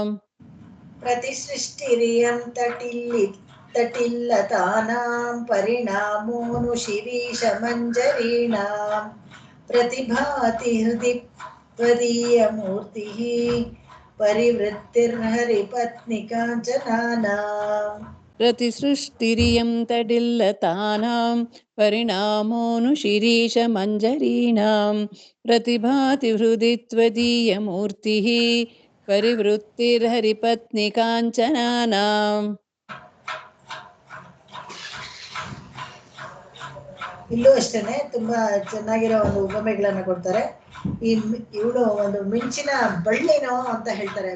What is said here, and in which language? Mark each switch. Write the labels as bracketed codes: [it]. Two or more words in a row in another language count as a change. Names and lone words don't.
[sa] ಪ್ರತಿಸೃಷ್ಟಿರಿಯಂ ತಟಿಲ್ಲತಾನಾಂ, ಪರಿಣಾಮೋನು ಶಿರೀಷ ಮಂಜರೀಣಾಂ, ಪ್ರತಿಭಾತಿ ಹೃದಿ ತ್ವದೀಯ ಮೂರ್ತಿಃ, ಪರಿವೃತ್ತಿರ್ಹರಿಪತ್ನಿ ಕಾಂಚನಾನಾಂ. ಪ್ರತಿಸೃಷ್ಟಿರಿಯಂ ತಟಿಲ್ಲತಾನಾಂ, ಪರಿಣಾಮೋನು ಶಿರೀಷ ಮಂಜರೀಣಾಂ, ಪ್ರತಿಭಾತಿ ಹೃದಿ ತ್ವದೀಯ ಮೂರ್ತಿಃ, ಪರಿವೃತ್ತಿರ್ಹರಿಪತ್ನಿ ಕಾಂಚನಾನಾಂ. [kn] ಇಲ್ಲೂ ಅಷ್ಟೇನೆ ತುಂಬಾ ಚೆನ್ನಾಗಿರೋ ಒಂದು ಉಪಮೆಗಳನ್ನ ಕೊಡ್ತಾರೆ. ಇವಳು ಒಂದು ಮಿಂಚಿನ ಬಳ್ಳಿನೋ ಅಂತ ಹೇಳ್ತಾರೆ.